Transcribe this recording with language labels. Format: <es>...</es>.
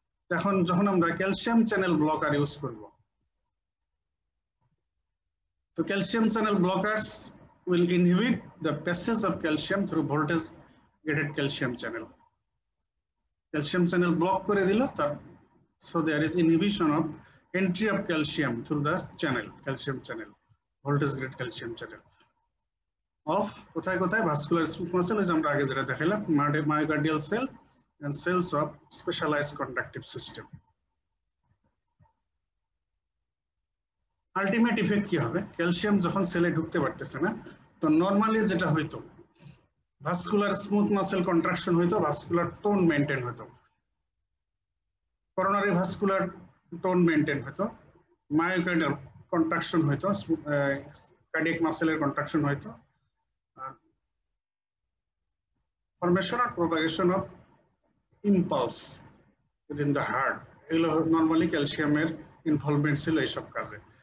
<bn>এখন যখন আমরা</bn> <en>Calcium channel blocker use করব, তো calcium channel blockers will inhibit the passage of calcium through voltage gated calcium channel. Calcium channel block</en> <bn>করে দিল, তার</bn> <en>so there is inhibition of entry of calcium through the channel, calcium channel, voltage gated calcium channel of কোথায় কোথায় vascular smooth muscle,</en> <bn>যে আমরা আগে যেটা দেখালাম,</bn> <en>Myocardial cell and cells of specialized conductive system.</en> <bn>Ultimate effect কি হবে? Calcium যখন সেলে ঢুকতে পারতেছে না, তো নরমালি যেটা হইতো ভাস্কুলার স্মুথ মাসেল কন্ট্রাকশন হইতো, ভাস্কুলার টোন মেইনটেইন হইতো, করোনারি ভাস্কুলার টোন মেইনটেইন হইতো, মায়োকার্ডিয়াল কন্ট্রাকশন হইতো, কার্ডিয়াক মাসেলের কন্ট্রাকশন হইতো, আর formation আর propagation</bn> <en>of impulse within the heart,</en> <bn>এগুলো নরমালি ক্যালসিয়ামের ইনভলভমেন্ট ছিল এইসব কাজে।</bn>